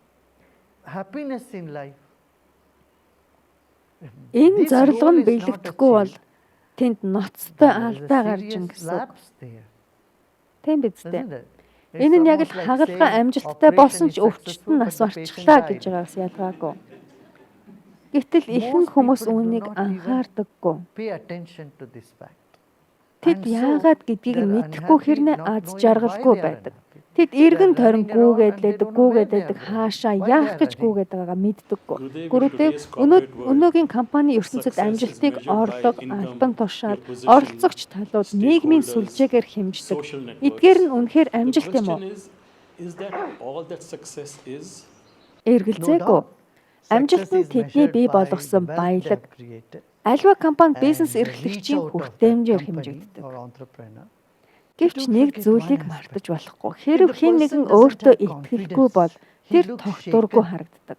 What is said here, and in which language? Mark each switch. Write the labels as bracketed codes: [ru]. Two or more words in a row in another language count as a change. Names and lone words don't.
[mn] Энэ зорилго нь биелэгдэхгүй бол тэнд ноцтой алдаа гарч ингэсэн. Тийм биз дээ. Энэ нь яг л хагалгаа амжилттай болсон ч өвчтөн нас барчихлаа гэж байгаас ялгаагүй. Гэтэл ихэнх [en] Most [mn] хүмүүс [en] people do [mn] үүнийг [en] not even [mn] анхаардаггүй. [en] pay attention to this fact. [mn] Тэд [en] And so [mn] яагаад гэдгийг [en] they're [mn] мэдхгүй [en] unhappy, [mn] хэрнээ [en] not [mn] аз [en] knowing [mn] жаргалгүй [en] why they are [mn] байдаг. [en] unhappy. [mn] Тэд эргэн [en] They're [mn] тойрон [en] running around [mn] гүүгээд [en] and they [mn] байдаг, [en] don't know [mn] гүүгээд [en] where they [mn] байдаг, [en] are [mn] хаашаа [en] going, why [mn] яах [en] they are [mn] гэж [en] running. [mn] гүүгээд байгаагаа мэддэггүй. [en] Gurudev, in [mn] Гүрүдэв [en] today's corporate world, [mn] өнөөгийн компани ертөнцид [en] success is [mn] амжилтыг [en] measured by [mn] орлого, [en] income, [mn] албан тушаал, [en] your position, [mn] оролцогч талууд нийгмийн [en] stakeholders, [mn] сүлжээгээр хэмждэг. [en] social networks. [mn] Эдгээр нь үнэхээр [en] The [mn] амжилт юм уу? [en] question is that all that success is? [mn] Эргэлзээгүй. Амжилт нь тэдний бий болгосон баялаг, аливаа компани бизнес эрхлэгчийн хүртээмжээр хэмжигддэг. Гэвч нэг зүйлийг мартаж болохгүй. Хэрэв хэн нэгэн өөртөө итгэлгүй бол тэр тогтворгүй харагддаг.